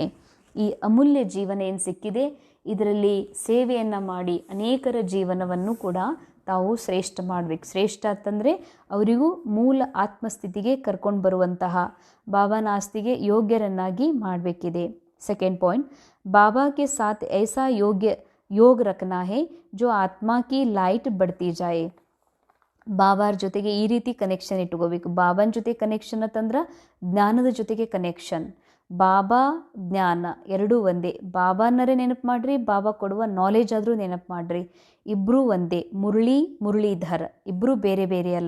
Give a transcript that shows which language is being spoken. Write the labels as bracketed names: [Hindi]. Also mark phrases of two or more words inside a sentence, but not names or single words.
[Kannada] ಈ ಅಮೂಲ್ಯ ಜೀವನ ಏನು ಸಿಕ್ಕಿದೆ, ಇದರಲ್ಲಿ ಸೇವೆಯನ್ನು ಮಾಡಿ ಅನೇಕರ ಜೀವನವನ್ನು ಕೂಡ ತಾವು ಶ್ರೇಷ್ಠ ಮಾಡಬೇಕು. ಶ್ರೇಷ್ಠ ಅಂತಂದರೆ ಅವರಿಗೂ ಮೂಲ ಆತ್ಮಸ್ಥಿತಿಗೆ ಕರ್ಕೊಂಡು ಬರುವಂತಹ ಬಾಬಾನ ಆಸ್ತಿಗೆ ಯೋಗ್ಯರನ್ನಾಗಿ ಮಾಡಬೇಕಿದೆ. [English] second point, [Hindi] बाबा के साथ ऐसा योग रखना है जो आत्मा की लाइट बढ़ती जाए. [Kannada] ಬಾಬಾರ ಜೊತೆಗೆ ಈ ರೀತಿ ಕನೆಕ್ಷನ್ ಇಟ್ಕೋಬೇಕು. ಬಾಬಾನ ಜೊತೆ ಕನೆಕ್ಷನ್ ಅಂತಂದ್ರೆ ಜ್ಞಾನದ ಜೊತೆಗೆ ಕನೆಕ್ಷನ್. ಬಾಬಾ ಜ್ಞಾನ ಎರಡೂ ಒಂದೇ. ಬಾಬಾನರೇ ನೆನಪು ಮಾಡಿರಿ, ಬಾಬಾ ಕೊಡುವ ನಾಲೆಜ್ ಆದರೂ ನೆನಪು ಮಾಡಿರಿ. ಇಬ್ಬರೂ ಒಂದೇ. ಮುರಳೀಧರ್ ಇಬ್ಬರೂ ಬೇರೆ ಬೇರೆ ಅಲ್ಲ.